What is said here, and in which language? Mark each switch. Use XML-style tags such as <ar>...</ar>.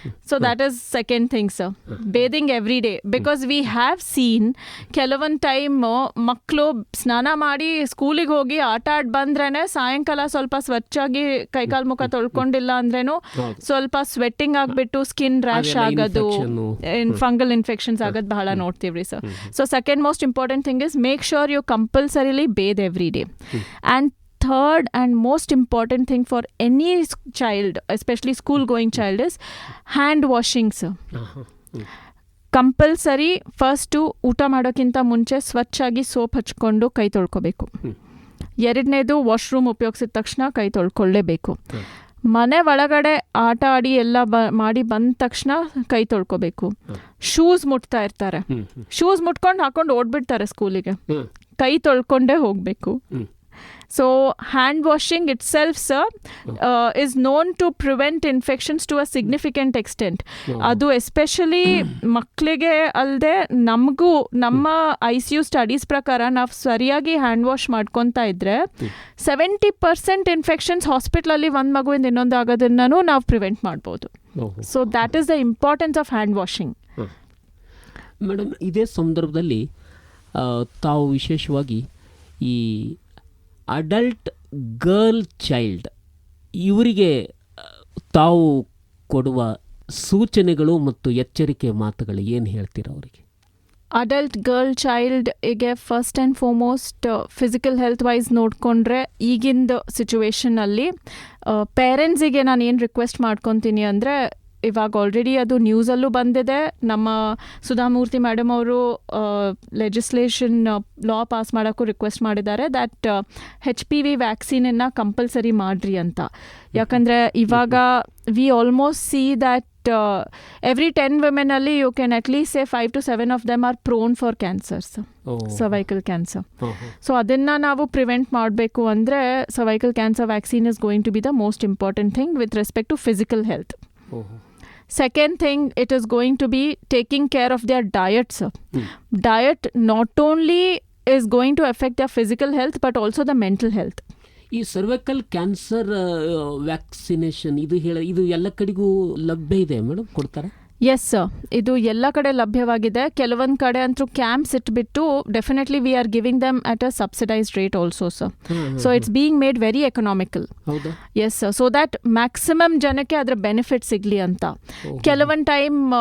<en>So that is second thing sir, bathing every day. Because we have seen</en> <kn>ಕೆಲವೊಂದು time ಮಕ್ಕಳು ಸ್ನಾನ ಮಾಡಿ ಸ್ಕೂಲಿಗೆ ಹೋಗಿ ಆಟ ಆಡಿ ಬಂದ್ರೇ ಸಾಯಂಕಾಲ ಸ್ವಲ್ಪ ಸ್ವಚ್ಛಾಗಿ ಕೈಕಾಲು ಮುಖ ತೊಳ್ಕೊಂಡಿಲ್ಲ ಅಂದ್ರೇನು ಸ್ವಲ್ಪ ಸ್ವೆಟ್ಟಿಂಗ್ ಆಗಿಬಿಟ್ಟು ಸ್ಕಿನ್ ರ್ಯಾಶ್ ಆಗೋದು, ಫಂಗಲ್ ಇನ್ಫೆಕ್ಷನ್ಸ್ ಆಗೋದು ಬಹಳ ನೋಡ್ತೀವ್ರಿ sir.</kn> <en>So second most important thing is make sure you compulsorily bathe every day. And third and most important thing for any child, especially school going child, is hand washing sir.</en> <kn>Compulsory first ಊಟ ಮಾಡೋಕ್ಕಿಂತ ಮುಂಚೆ ಸ್ವಚ್ಛಾಗಿ soap ಹಚ್ಕೊಂಡು ಕೈ ತೊಳ್ಕೊಬೇಕು. ಎರಡನೇದು washroom ಉಪಯೋಗಿಸಿದ ತಕ್ಷಣ ಕೈ ತೊಳ್ಕೊಳ್ಳೇಬೇಕು. ಮನೆ ಒಳಗಡೆ ಆಟ ಆಡಿ ಎಲ್ಲ ಮಾಡಿ ಬಂದ ತಕ್ಷಣ ಕೈ ತೊಳ್ಕೊಬೇಕು. ಶೂಸ್ ಮುಟ್ತಾ ಇರ್ತಾರೆ, ಶೂಸ್ ಮುಟ್ಕೊಂಡು ಹಾಕೊಂಡು ಓಡ್ಬಿಡ್ತಾರೆ ಸ್ಕೂಲಿಗೆ, ಕೈ ತೊಳ್ಕೊಂಡೇ ಹೋಗಬೇಕು.</kn> <en>So hand washing itself sir is known to prevent infections to a significant extent.</en> <kn>ಅದು ಎಸ್ಪೆಷಲಿ ಮಕ್ಕಳಿಗೆ ಅಲ್ಲದೆ ನಮಗೂ ನಮ್ಮ ICU ಸ್ಟಡೀಸ್ ಪ್ರಕಾರ ನಾವು ಸರಿಯಾಗಿ ಹ್ಯಾಂಡ್ ವಾಶ್ ಮಾಡ್ಕೊತಾ ಇದ್ರೆ 70% ಇನ್ಫೆಕ್ಷನ್ಸ್ ಹಾಸ್ಪಿಟ್ಲಲ್ಲಿ ಒಂದು ಮಗುವಿಂದ ಇನ್ನೊಂದು ಆಗೋದನ್ನು ನಾವು ಪ್ರಿವೆಂಟ್ ಮಾಡ್ಬೋದು.</kn> <en>So that is the importance of hand washing.</en> <kn>Madam, ಇದೇ ಸಂದರ್ಭದಲ್ಲಿ ತಾವು ವಿಶೇಷವಾಗಿ ಈ ಅಡಲ್ಟ್ ಗರ್ಲ್ ಚೈಲ್ಡ್ ಇವರಿಗೆ ತಾವು ಕೊಡುವ ಸೂಚನೆಗಳು ಮತ್ತು ಎಚ್ಚರಿಕೆ ಮಾತುಗಳು ಏನು ಹೇಳ್ತೀರಾ ಅವರಿಗೆ? Adult girl ಚೈಲ್ಡ್ಗೆ</kn> <en>first and foremost</en> <kn>physical health wise ನೋಡಿಕೊಂಡ್ರೆ ಈಗಿಂದ ಸಿಚುವೇಷನಲ್ಲಿ ಪೇರೆಂಟ್ಸಿಗೆ ನಾನು ಏನು ರಿಕ್ವೆಸ್ಟ್ ಮಾಡ್ಕೊತೀನಿ ಅಂದರೆ, ಇವಾಗ ಆಲ್ರೆಡಿ ಅದು ನ್ಯೂಸಲ್ಲೂ ಬಂದಿದೆ, ನಮ್ಮ ಸುಧಾಮೂರ್ತಿ ಮೇಡಮ್ ಅವರು ಲೆಜಿಸ್ಲೇಷನ್ ಲಾ ಪಾಸ್ ಮಾಡೋಕ್ಕೂ ರಿಕ್ವೆಸ್ಟ್ ಮಾಡಿದ್ದಾರೆ ದ್ಯಾಟ್ HPV ವ್ಯಾಕ್ಸಿನನ್ನು ಕಂಪಲ್ಸರಿ ಮಾಡಿರಿ ಅಂತ. ಯಾಕಂದರೆ ಇವಾಗ</kn> <en>We almost see that every 10 women ಅಲ್ಲಿ you can at least say 5 to 7 of them are prone for cancers, cervical cancer. So</en> <kn>ಅದನ್ನು ನಾವು ಪ್ರಿವೆಂಟ್ ಮಾಡಬೇಕು ಅಂದರೆ</kn> <en>cervical cancer vaccine is going to be the most important thing with respect to physical health. Second thing, it is going to be taking care of their diet sir. Diet not only is going to affect their physical health but also the mental health.</en> <kn>ಈ cervical cancer vaccination ಇದು ಎಲ್ಲ ಕಡೆಗೂ ಲಭ್ಯ ಇದೆ madam, ಕೊಡ್ತಾರೆ? Yes sir, ಇದು ಎಲ್ಲ ಕಡೆ ಲಭ್ಯವಾಗಿದೆ. ಕೆಲವೊಂದು ಕಡೆ ಅಂತೂ ಕ್ಯಾಂಪ್ಸ್ ಇಟ್ಬಿಟ್ಟು</kn> <en>Definitely we are giving them at a subsidised rate also sir. So it's being made very economical. Yes sir, so that maximum</en> <kn>ಜನಕ್ಕೆ ಅದರ ಬೆನಿಫಿಟ್ ಸಿಗಲಿ ಅಂತ. ಕೆಲವೊಂದು ಟೈಮ್</kn>